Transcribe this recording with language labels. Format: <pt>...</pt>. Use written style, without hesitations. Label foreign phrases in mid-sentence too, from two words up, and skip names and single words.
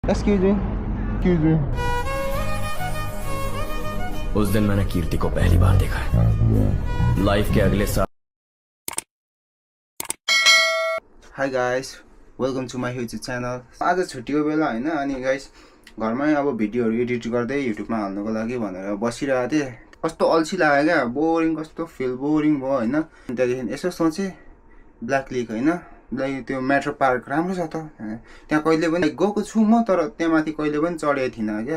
<en>excuse me, excuse me.</en> <hi>उस दिन मैंने कीर्ति को पहली बार देखा है। लाइफ के अगले साल।</hi> <en>hi guys, welcome to my YouTube channel.</en> <ne>आज छुट्टीको बेला होइन, अनि गाइस घरमै अब भिडियोहरू एडिट गर्दै युट्युबमा हाल्नुको लागि भनेर बसिरहेको थिएँ। कस्तो अल्छी लाग्यो क्या, बोरिङ, कस्तो</ne> <en>feel boring</en> <ne>भयो होइन। त्यहाँदेखि यसो सोचेँ ब्ल्याक लेक होइन, त्यो मेट्रो पार्क राम्रो छ त, त्यहाँ कहिले पनि गएको छु म, तर त्यहाँ माथि कहिले पनि चढेको थिइनँ क्या।</ne>